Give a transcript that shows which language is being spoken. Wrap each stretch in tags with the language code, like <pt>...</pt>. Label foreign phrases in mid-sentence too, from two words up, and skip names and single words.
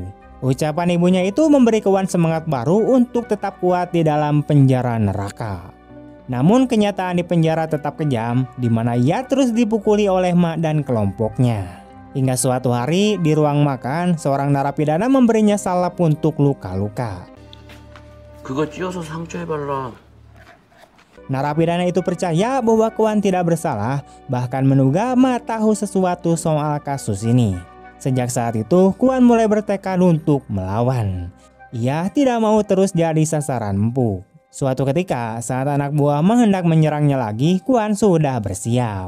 <id>Ucapan ibunya itu memberi Kwon semangat baru untuk tetap kuat di dalam penjara neraka. Namun kenyataan di penjara tetap kejam, di mana ia terus dipukuli oleh Ma dan kelompoknya. Hingga suatu hari di ruang makan, seorang narapidana memberinya salep untuk luka-luka.</id> <ko>그거 찧어서 상처에 발라.</ko> <id>Narapidana itu percaya bahwa Kwon tidak bersalah, bahkan menduga Ma tahu sesuatu soal kasus ini. Sejak saat itu, Kwon mulai bertekad untuk melawan. Ia tidak mau terus jadi sasaran empuk. Suatu ketika, saat anak buah Ma hendak menyerangnya lagi, Kwon sudah bersiap.</id>